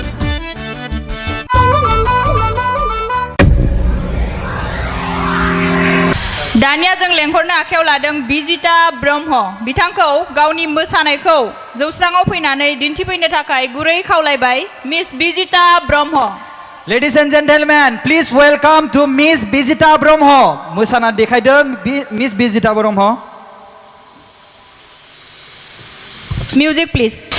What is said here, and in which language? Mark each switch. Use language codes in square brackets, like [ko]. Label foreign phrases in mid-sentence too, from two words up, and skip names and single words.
[brx] दानिया जों लेंहरनो आखायाव लादों बिजिता ब्रह्म बिथांखौ गावनि मोसानायखौ जौस्राङाव फैनानै दिन्थिफैनो थाखाय गुरै खावलायबाय मिस बिजिता ब्रह्म [en] Ladies and gentlemen, please welcome to Miss Bijita Brahmo. [brx] मोसाना देखायदो Miss Bijita Brahmo. [en] Music please.